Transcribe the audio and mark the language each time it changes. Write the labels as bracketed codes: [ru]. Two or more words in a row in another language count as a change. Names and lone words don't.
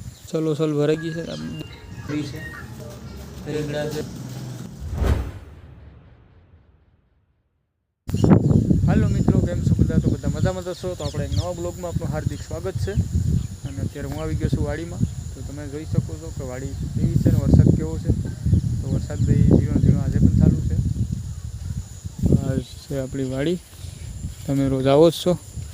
[gu] चलो सल भराई गई है फ्री से रेगड़ा से। હેલો મિત્રો, કેમ છો બધા? તો બધા મજામાં છો? तो આપણે એક નવા બ્લોગમાં આપનું હાર્દિક સ્વાગત છે। અને અત્યારે હું આવી ગયો છું વાડીમાં। તો તમે જોઈ શકો છો કે વાડી કેવી છે અને વરસાદ કેવો છે। તો વરસાદ ભાઈ ઝીણો ઝીણો આજે પણ ચાલુ છે। આ છે આપણી વાડી, તમે રોજ આવો જ છો।